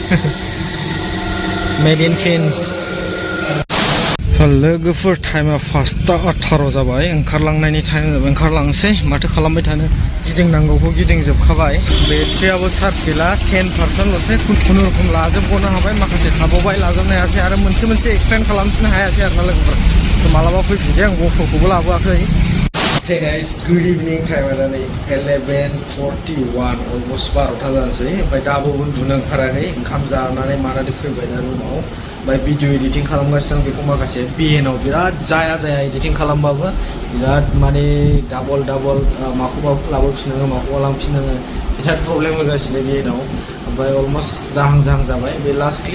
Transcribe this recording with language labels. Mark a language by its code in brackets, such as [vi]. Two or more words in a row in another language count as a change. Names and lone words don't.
[brx] मेड इन फिन्स लोगोफोर टाइमा 5:18 जाबाय ओंखारलांनायनि टाइम जाबाय ओंखारलांसै माथो खालामबाय थानो गिदिंनांगौखौ गिदिंजोबखाबाय बेट्रियाबो चार्ज गैला 10%ल'सै खुनुरुखुम लाजोबग'नो हाबाय माखासे थाबावबाय लाजोबनो हायासै आरो मोनसे एक्सटेन्ड खालामफिननो हायासै आरो ना लोगोफोर मालाबा फैफिनसै आं गफोरखौबो लाबोआखै [en] Hey guys, good evening time at [brx] 11:41 almost 12 जानोसै ओमफ्राय दाबो उन्दुनो ओंखाराखै ओंखाम जानानै मानानै फैबाय ना रुमाव ओमफ्राय [en] video editing [brx] खालामगासिनो आं बेखौ माखासे बिएनआव बिराद जाया एडिटिं खालामबाबो बिराद माने डाबल माखौबा लाबोफिननाङो माखौबा लांफिननाङो बिराद प्रब्लेम होगासिनो बिएनआव ओमफ्राय अलमस्ट जाहां जाबाय बे [en] last clip